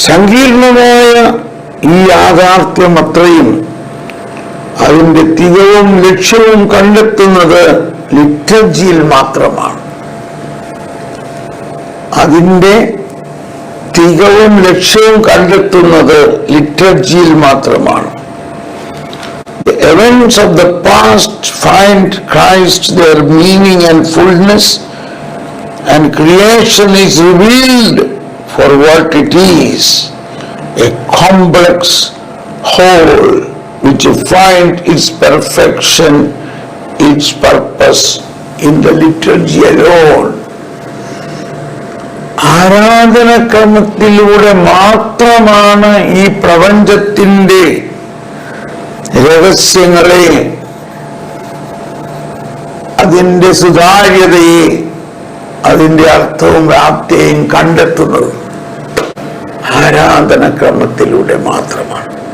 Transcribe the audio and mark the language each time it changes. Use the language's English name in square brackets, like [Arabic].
[Malayalam] സങ്കീർണമായ ഈ യാഥാർത്ഥ്യം അത്രയും അതിന്റെ തികവും ലക്ഷ്യവും കണ്ടെത്തുന്നത് ലിറ്റർജിയിൽ മാത്രമാണ്. അതിന്റെ തികവും ലക്ഷ്യവും കണ്ടെത്തുന്നത് ലിറ്റർജിയിൽ മാത്രമാണ്. [English] The events of the past find Christ their meaning and fullness, and creation is revealed for what it is, a complex whole which finds its perfection, its purpose in the liturgy alone. [Malayalam] ആരാധനക്രമത്തിലൂടെ മാത്രമാണ് ഈ പ്രപഞ്ചത്തിന്റെ രഹസ്യങ്ങളെ, അതിന്റെ സുതാര്യതയെ, അതിന്റെ അർത്ഥവും വ്യാപ്തിയെയും കണ്ടെത്തുന്നത് ആരാധനക്രമത്തിലൂടെ മാത്രമാണ്.